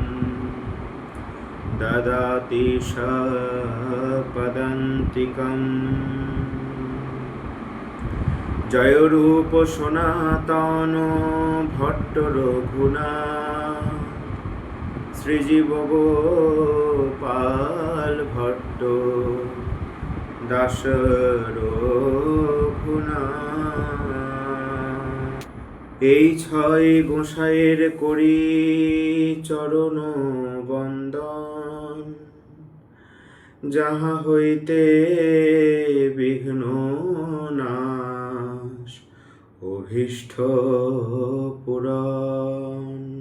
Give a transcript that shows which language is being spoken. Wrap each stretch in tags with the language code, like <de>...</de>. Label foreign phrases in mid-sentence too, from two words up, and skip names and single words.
<sa>ददाति पदान्तिकम् जय रूप सनातन भट्ट रघुनाथ श्रीजीव गोपाल भट्ट दास रघुनाথ।</sa> <bn>এই ছয় গোসাইয়ের করি চরণ বন্দন, যাহা হইতে বিঘ্ন নাশ অভীষ্ট পুরাণ।</bn>